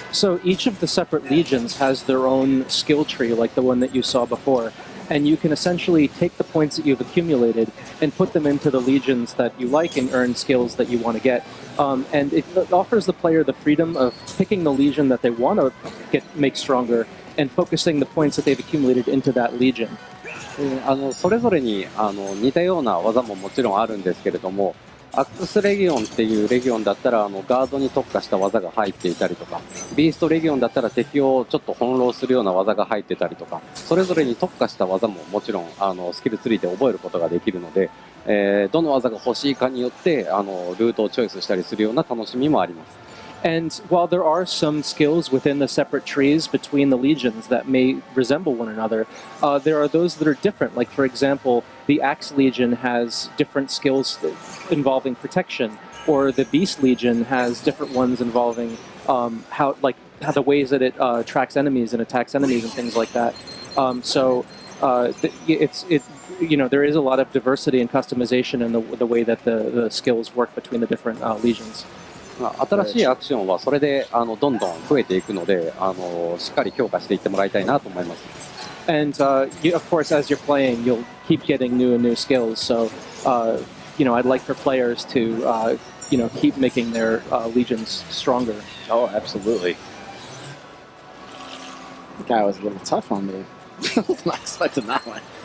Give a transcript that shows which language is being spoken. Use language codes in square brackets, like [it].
[en] So each of the separate legions has their own skill tree, like the one that you saw before, and you can essentially take the points that you've accumulated and put them into the legions that you like and earn skills that you want to get. And it offers the player the freedom of picking the legion that they want to make stronger and focusing the points that they've accumulated into that legion. [ja] それぞれに似たような技ももちろんあるんですけれども、アックスレギオンっていうレギオンだったらガードに特化した技が入っていたりとか、ビーストレギオンだったら敵をちょっと翻弄するような技が入ってたりとか、それぞれに特化した技ももちろんスキルツリーで覚えることができるので、どの技が欲しいかによってルートをチョイスしたりするような楽しみもあります。 [en] And while there are some skills within the separate trees between the legions that may resemble one another, there are those that are different. Like, for example, the Axe Legion has different skills involving protection, or the Beast Legion has different ones involving how the ways that it tracks enemies and attacks enemies and things like that. There is a lot of diversity and customization in the way that the skills work between the different legions. [ja] 新しいアクションはそれでどんどん増えていくのでしっかり強化していってもらいたいなと思います。 [en] And of course, as you're playing, you'll keep getting new and new skills. So, I'd like for players to, keep making their legions stronger. Oh, absolutely. The guy was a little tough on me. I was not expecting that one.